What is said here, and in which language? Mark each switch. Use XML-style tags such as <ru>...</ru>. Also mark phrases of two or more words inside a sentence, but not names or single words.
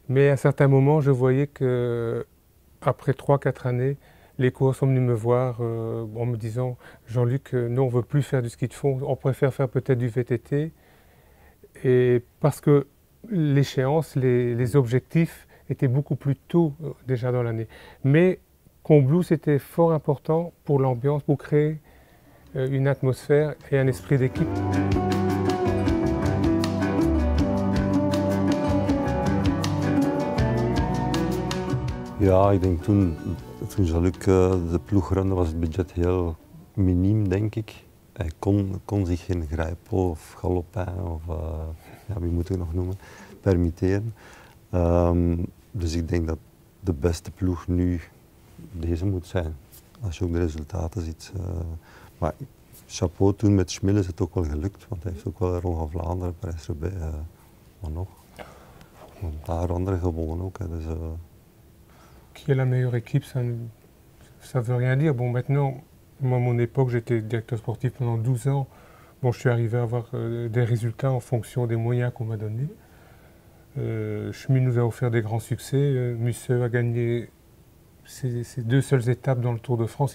<fr>Mais à un certain moment, je voyais que après 3-4 années, les coureurs sont venus me voir en me disant « Jean-Luc, nous on ne veut plus faire du ski de fond, on préfère faire peut-être du VTT ». Et parce que l'échéance, les objectifs étaient beaucoup plus tôt déjà dans l'année. Mais Combloux, c'était fort important pour l'ambiance, pour créer une atmosphère et un esprit d'équipe.</fr> <nl>Ja, ik denk toen Jean-Luc de ploeg runde was het budget heel miniem, denk ik. Hij kon zich geen Grijpel of Galopin of ja, wie moet ik nog noemen, permitteren. Dus ik denk dat de beste ploeg nu deze moet zijn. Als je ook de resultaten ziet. Maar chapeau, toen met Schmil is het ook wel gelukt, want hij heeft ook wel de Ronde van Vlaanderen, Parijs-Roubaix, maar nog. Een paar andere gewonnen ook. Hè, dus,</nl> <fr>Qui est la meilleure équipe, ça ne veut rien dire. Bon, maintenant, moi, à mon époque, j'étais directeur sportif pendant 12 ans. Bon, je suis arrivé à avoir des résultats en fonction des moyens qu'on m'a donnés. Schmid nous a offert des grands succès. Musseux a gagné ses 2 seules étapes dans le Tour de France.</fr>